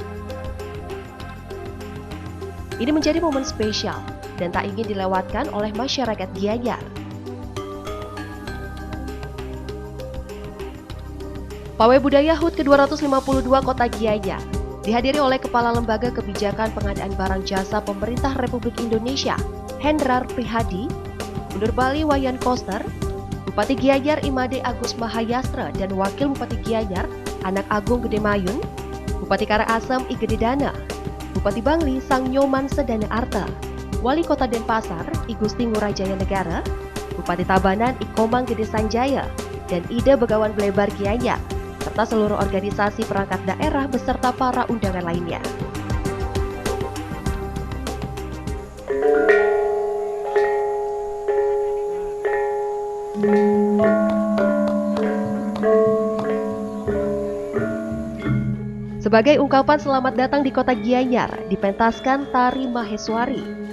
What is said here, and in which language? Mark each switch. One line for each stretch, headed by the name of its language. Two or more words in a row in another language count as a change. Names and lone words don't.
Indonesian: Ini menjadi momen spesial dan tak ingin dilewatkan oleh masyarakat Gianyar. Pawai budaya HUT ke-252 Kota Gianyar dihadiri oleh Kepala Lembaga Kebijakan Pengadaan Barang Jasa Pemerintah Republik Indonesia, Hendrar Prihadi, Gubernur Bali Wayan Koster, Bupati Gianyar Imade Agus Mahayastra, dan Wakil Bupati Gianyar Anak Agung Gede Mayun, Bupati Karangasem I Gede Dana, Bupati Bangli Sang Nyoman Sedana Arta, Wali Kota Denpasar I Gusti Ngurah Jaya Negara, Bupati Tabanan I Komang Gede Sanjaya, dan Ida Begawan Blebar Gianyar, serta seluruh organisasi perangkat daerah beserta para undangan lainnya. Sebagai ungkapan selamat datang di Kota Gianyar, dipentaskan Tari Maheswari.